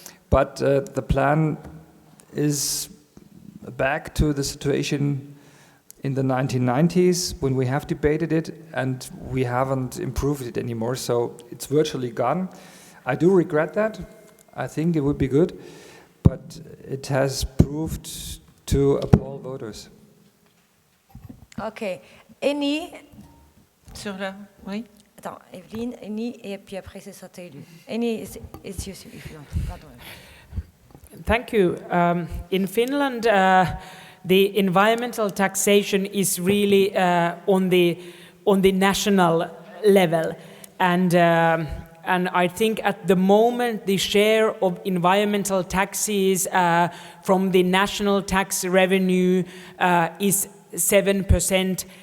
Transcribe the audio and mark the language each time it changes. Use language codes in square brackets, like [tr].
[en] But the plan is back to the situation in the 1990s when we have debated it and we haven't improved it anymore, so it's virtually gone. I do regret that. I think it would be good, but it has proved to appall voters. Ok. Annie. [fr] Sur la... Oui. Attends, Evelyne, Annie, et puis après c'est ça, t'as élu. [en] Annie, it's you, if you want. [fr] Pardon. [en] Thank you. In Finland, the environmental taxation is really on the national level, and I think at the moment the share of environmental taxes from the national tax revenue is 7%.